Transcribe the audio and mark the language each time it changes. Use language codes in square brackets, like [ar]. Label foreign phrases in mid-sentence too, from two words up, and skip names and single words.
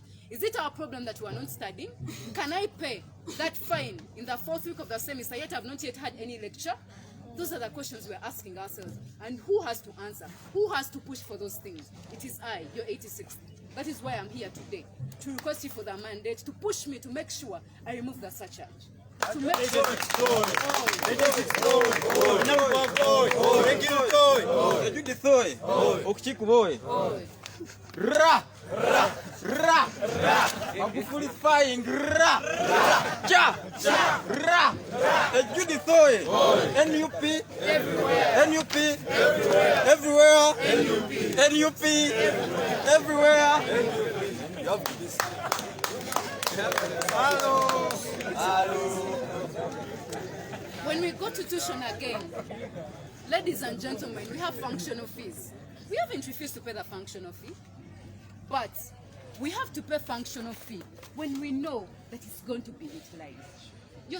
[en] Is it our problem that we are not studying? Can I pay that fine in the 4th week of the semester, yet I've not yet had any lecture? Those are the questions we're asking ourselves. And who has to answer? Who has to push for those things? It is I, your 86th. That is why I'm here today, to request you for the mandate, to push me to make sure I remove the surcharge. To make sure... Ra, ra, ra, ra. Magufulifying, ra, ra, cha, cha, ra. Ejudithoe, NUP, everywhere. NUP, everywhere. NUP, everywhere. Hello. When we go to tuition again, ladies and gentlemen, we have functional fees. We haven't refused to pay the functional fee, but we have to pay functional fee when we know that it's going to be utilized.